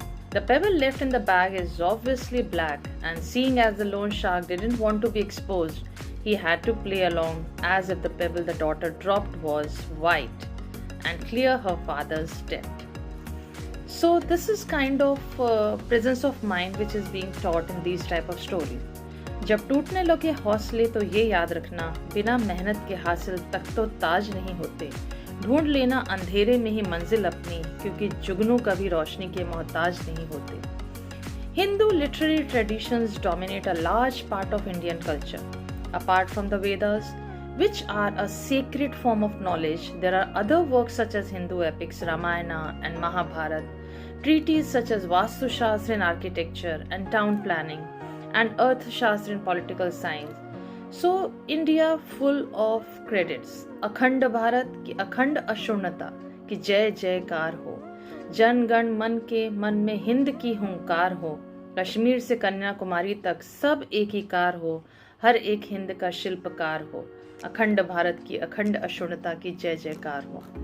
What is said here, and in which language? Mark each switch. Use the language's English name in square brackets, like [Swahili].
[English] The pebble left in the bag is obviously black, and seeing as the loan shark didn't want to be exposed, he had to play along as if the pebble the daughter dropped was white and clear her father's debt. So this is kind of presence of mind which is being taught in these type of stories. [Hindi] जब टूटने लगे हौसले तो ये याद रखना, बिना मेहनत के हासिल तक तो ताज नहीं होते। ढूंढ लेना अंधेरे में ही मंजिल अपनी, क्योंकि जुगनू कभी रोशनी के मोहताज नहीं होते। [English] Hindu literary traditions dominate a large part of Indian culture. Apart from the Vedas, which are a sacred form of knowledge, there are other works such as Hindu epics, Ramayana and Mahabharata, treatises such as Vastu Shastra in architecture and town planning, and Earth Shastra in political science. So India full of credits. [Hindi] अखंड भारत की अखंड अशून्यता की जय जयकार हो, जन गण मन के मन में हिंद की हुंकार हो, कश्मीर से कन्याकुमारी तक सब एक ही कार हो, हर एक हिंद का शिल्पकार हो, अखंड भारत की अखंड अशून्यता की जय जयकार हो।